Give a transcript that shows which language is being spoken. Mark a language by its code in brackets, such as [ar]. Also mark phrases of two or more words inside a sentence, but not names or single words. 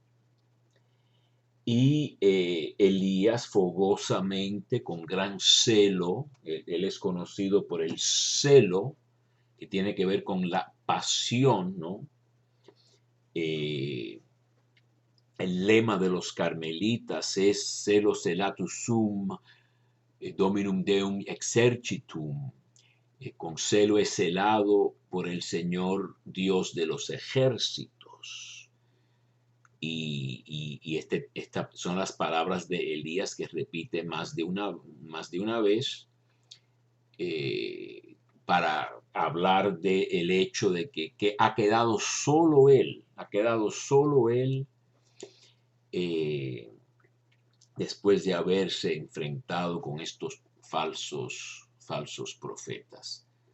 [es] Y Elías fogosamente, con gran celo, él es conocido por el celo, que tiene que ver con la pasión, ¿no? El lema de los carmelitas es [la] celo celatus sum, dominum deum exercitum. [es] Con celo es celado por el Señor Dios de los ejércitos. Y estas son las palabras de Elías que repite más de una vez para hablar del hecho de que ha quedado solo él, después de haberse enfrentado con estos falsos profetas.